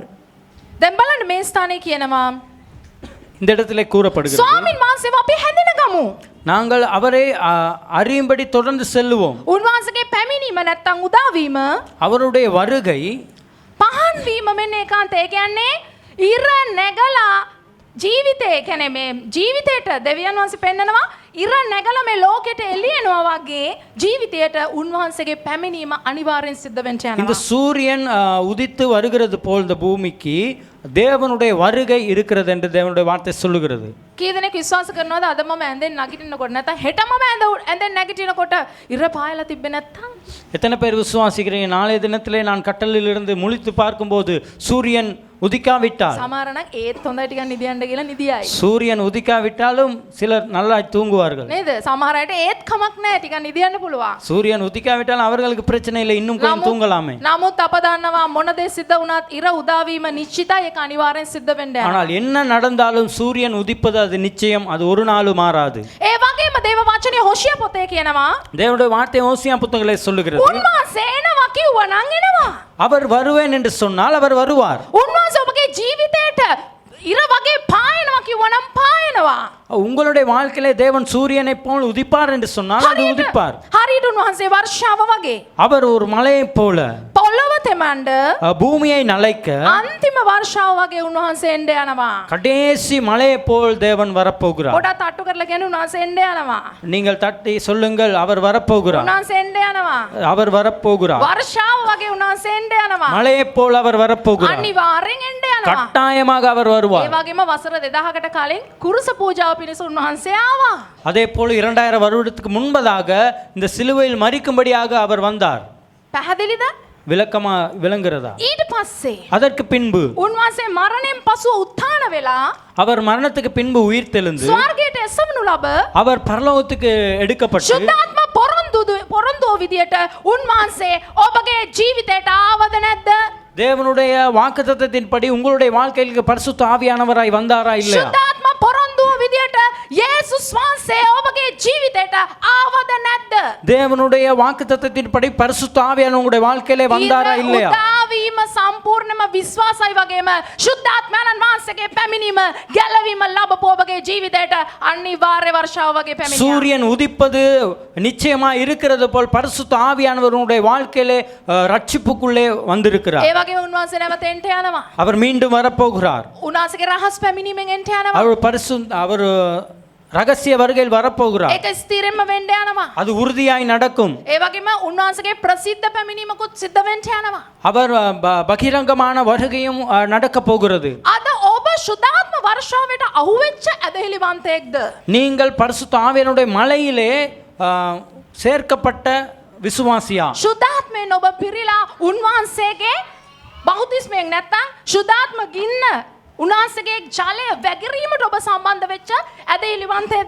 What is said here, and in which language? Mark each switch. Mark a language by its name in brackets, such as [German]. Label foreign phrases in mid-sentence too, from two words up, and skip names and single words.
[Sinhala] දැන් බලන්න මේ ස්ථානයේ කියනවා [Tamil] இந்த இடத்திலே கூறப்படுகிறது [Sinhala] ස්වාමින් වහන්සේව අපි හැඳින ගමු. [Tamil] நாங்கள் அவரை அறியும்படி தொடர்ந்து செல்லுவோம். [Sinhala] උන්වහන්සේගේ පැමිණීම නැත්තම් උදාවීම [Tamil] அவருடைய வருகை [Sinhala] පහන් වීම මෙන්න ඒකාන්ත. ඒ කියන්නේ ඉර නැගලා ජීවිතේ කියන්නේ මේ ජීවිතේට දෙවියන් වහන්සේ පෙන්නනවා ඉර නැගලා මේ ලෝකෙට එළියනවා වගේ ජීවිතයට උන්වහන්සේගේ පැමිණීම අනිවාර්යෙන් සිද්ධ වෙන්න [Tamil] இந்த [Sinhala] යනවා. [Tamil] சூரியன் உதித்து வருகிறது போல் இந்த பூமிக்கு தேவனுடைய வருகை இருக்கிறது என்று தேவனுடைய வார்த்தை சொல்லுகிறது. [Sinhala] කී දෙනෙක් විශ්වාස කරනවද අද මම ඇඳෙන් නගිටිනකොට නැත්නම් හෙට මම ඇඳෙන් නැගිටිනකොට ඉර පායලා තිබ්බේ නැත්තම්? [Tamil] எத்தனை பேர் விசுவாசிக்கிறீங்க நாளைய தினத்திலே நான் கட்டலில் இருந்து முழித்து பார்க்கும்போது சூரியன் உதிக்காவிட்டால் [Sinhala] සමහර නම් ඒත් හොඳයි ටිකක් නිදියන්න කියලා නිදියයි. [Tamil] சூரியன் உதிக்காவிட்டாலும் சிலர் நல்லா தூங்குவார்கள். [Sinhala] නේද? සමහර අයට ඒත් කමක් නැහැ ටිකක් නිදියන්න පුළුවන්. [Tamil] சூரியன் உதிக்காவிட்டாலும் அவர்களுக்கு பிரச்சனை இல்லை இன்னும் கொஞ்சம் தூங்கலாமே. [Sinhala] නමුත් අප දන්නවා මොන දේ සිද්ධ වුණත් ඉර උදාවීම නිශ්චිතයි. ඒක අනිවාර්යෙන් සිද්ධ වෙන්න යනවා. [Tamil] ஆனால் என்ன நடந்தாலும் சூரியன் உதிப்பது அது நிச்சயம், அது ஒரு நாளும் மாறாது. [Sinhala] ඒ වගේම දේව වචනේ හොෂිය පොතේ කියනවා [Tamil] தேவனுடைய வார்த்தை ஓசியா புத்தகத்திலே சொல்லுகிறது [Sinhala] උන්වහන්සේ එනවා කිව්වා නම් එනවා. [Tamil] அவர் வருவேன் என்று சொன்னால் அவர் வருவார். [Sinhala] උන්වහන්සේ ඔබගේ ජීවිතේට ඉර වගේ පායනවා කිව්වා නම් පායනවා. [Tamil] உங்களுடைய வாழ்க்கையிலே தேவன் சூரியனை போல் உதிப்பார் என்று சொன்னால் அது உதிப்பார். [Sinhala] හරියට උන්වහන්සේ වර්ෂාව වගේ [Tamil] அவர் ஒரு மலையைப் போல [Sinhala] පොළොව තෙමඬ [Tamil] பூமியை நலைக்க [Sinhala] අන්තිම වර්ෂාව වගේ උන්වහන්සේ එන්න යනවා. [Tamil] கடைசி மலையைப் போல் தேவன் வரப்போகிறார். [Sinhala] පොඩක් තට්ටු කරලා කියන්නේ උන්වහන්සේ එන්න යනවා. [Tamil] நீங்கள் தட்டி சொல்லுங்கள் அவர் வரப்போகிறார். [Sinhala] උන්වහන්සේ එන්න යනවා. [Tamil] அவர் வரப்போகிறார். [Sinhala] වර්ෂාව වගේ උන්වහන්සේ එන්න යනවා. [Tamil] மலையைப் போல் அவர் வரப்போகிறார். [Sinhala] අනිවාර්යෙන් එන්න යනවා. [Tamil] கட்டாயமாக அவர் [Sinhala] ඒ [Tamil] வருவார். [Sinhala] වගේම වසර 2000කට කලින් කුරුස පූජාව පිණිස උන්වහන්සේ ආවා. [Tamil] அதே போல் 2000 வருடத்துக்கு முன்பதாக இந்த சிலுவையில் மரிக்கும்படியாக அவர் வந்தார். [Sinhala] පැහැදිලිද? [Tamil] விளக்கமா விளங்குகிறதா? [Sinhala] ඊට පස්සේ [Tamil] அதற்கு பின்பு [Sinhala] උන්වහන්සේ මරණයෙන් පසුව උත්ථාන වෙලා [Tamil] அவர் மரணத்துக்கு பின்பு உயிர் தெழுந்து [Sinhala] ස්වර්ගයට එසවනු ලබ [Tamil] அவர் பரலோகத்துக்கு எடுக்கப்பட்டு [Sinhala] ශුද්ධාත්ම පොරොන්දුව විදියට උන්වහන්සේ ඔබගේ ජීවිතයට ආවද නැද්ද? [Tamil] தேவனுடைய வாக்குத்தத்தத்தின்படி உங்களுடைய வாழ்க்கைக்கு பரிசுத்த ஆவியானவராய் வந்தாரா இல்லையா? [Sinhala] ශුද්ධාත්ම පොරොන්දුව විදියට යේසුස් වහන්සේ ඔබගේ ජීවිතයට ආවද නැද්ද? [Tamil] தேவனுடைய வாக்குத்தத்தத்தின்படி பரிசுத்த ஆவியானவர் உங்களுடைய வாழ்க்கையிலே வந்தாரா இல்லையா? [Sinhala] උදාවීම සම්පූර්ණම විශ්වාසයි වගේම ශුද්ධාත්මයන්න් වහන්සේගේ පැමිණීම ගැලවීම ලැබපු ඔබගේ ජීවිතයට අනිවාර්ය වර්ෂාව වගේ පැමිණියා. [Tamil] சூரியன் உதிப்பது நிச்சயமா இருக்கிறது போல் பரிசுத்த ஆவியானவர் உங்களுடைய வாழ்க்கையிலே ரட்சிப்புக்குள்ளே வந்திருக்கிறார். [Sinhala] ඒ වගේ උන්වහන්සේ නැවත එන්න යනවා. [Tamil] அவர் மீண்டும் வரப்போகிறார். [Sinhala] උන්වහන්සේගේ රහස් පැමිණීමෙන් එන්න යනවා. [Tamil] அவர் ரகசிய வருகையில் வரப்போகிறார். [Sinhala] ඒක ස්ථිරෙන්ම වෙන්න යනවා. [Tamil] அது உறுதியாய் நடக்கும். [Sinhala] ඒ වගේම උන්වහන්සේගේ ප්‍රසිද්ධ පැමිණීමකුත් සිද්ධ වෙන්න යනවා. [Tamil] அவர் பகிரங்கமான வருகையும் நடக்க போகிறது. [Sinhala] අද ඔබ ශුද්ධාත්ම වර්ෂාවට අහුවෙච්ච ඇදහිලිවන්තයෙක්ද? [Tamil] நீங்கள் பரிசுத்த ஆவியானுடைய மலையிலே சேர்க்கப்பட்ட විශ්වාසියා. [Sinhala] ශුද්ධාත්මයෙන් ඔබ පිරීලා උන්වහන්සේගේ බෞද්ධිස්මයෙන් නැත්තම් ශුද්ධාත්ම ගින්න උන්වහන්සේගේ ජලය වැගිරීමට ඔබ සම්බන්ධ වෙච්ච ඇදහිලිවන්තයෙක්ද?